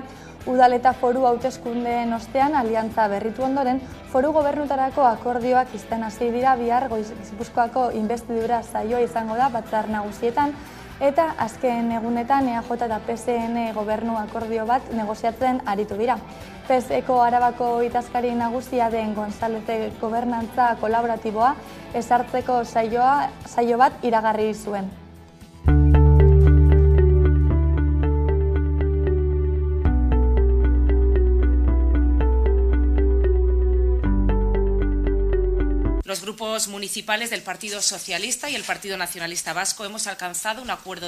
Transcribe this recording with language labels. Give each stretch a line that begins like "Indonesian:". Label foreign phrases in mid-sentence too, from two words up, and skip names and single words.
Basque: Udal eta foru hauteskundeen ostean aliantza berritu ondoren, foru gobernuetarako akordioak izten hasi dira bihar Gipuzkoako inbestidura saioa izango da batzar nagusietan, eta azken egunetan EAJ eta PSN gobernu akordio bat negoziatzen aritu dira. PSeko Arabako idazkari nagusia den González gobernantza kolaboratiboa ezartzeko saio bat iragarri zuen.
Spanish: Los grupos municipales del Partido Socialista y el Partido Nacionalista Vasco hemos alcanzado un acuerdo